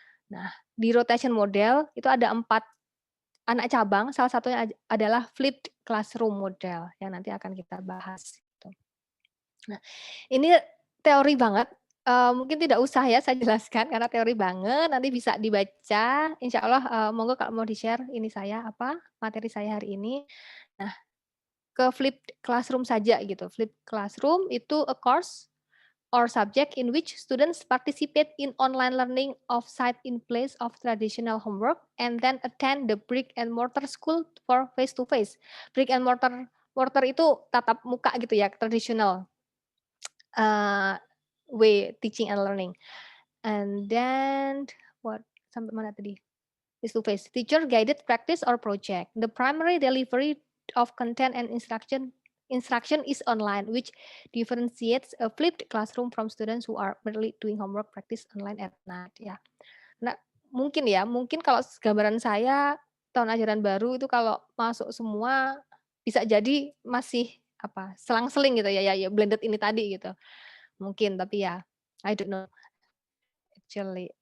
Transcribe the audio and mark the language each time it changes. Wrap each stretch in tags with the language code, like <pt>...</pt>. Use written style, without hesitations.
<id>Nah, di rotation model itu ada 4 anak cabang, salah satunya adalah flipped classroom model yang nanti akan kita bahas gitu. Nah, ini teori banget, mungkin tidak usah ya saya jelaskan karena teori banget, nanti bisa dibaca insyaallah, monggo kalau mau di-share ini saya, apa, materi saya hari ini. Nah, ke flipped classroom saja gitu,</id> <en>flipped classroom itu a course or subject in which students participate in online learning offsite in place of traditional homework and then attend the brick and mortar school for face to face.</en> <id>Brick and mortar mortar itu tatap muka gitu ya, tradisional, eee,</id> <en>way teaching and learning. And then what</en> <id>sampai mana tadi?</id> <en>Face to face, teacher guided practice or project. The primary delivery of content and instruction is online, which differentiates a flipped classroom from students who are merely doing homework practice online at night, ya.</en> <id>Nah, mungkin ya, mungkin kalau gambaran saya tahun ajaran baru itu kalau masuk semua bisa jadi masih apa, selang-seling gitu ya blended ini tadi gitu. Mungkin tapi ya</id> <en>I don't know actually.</en>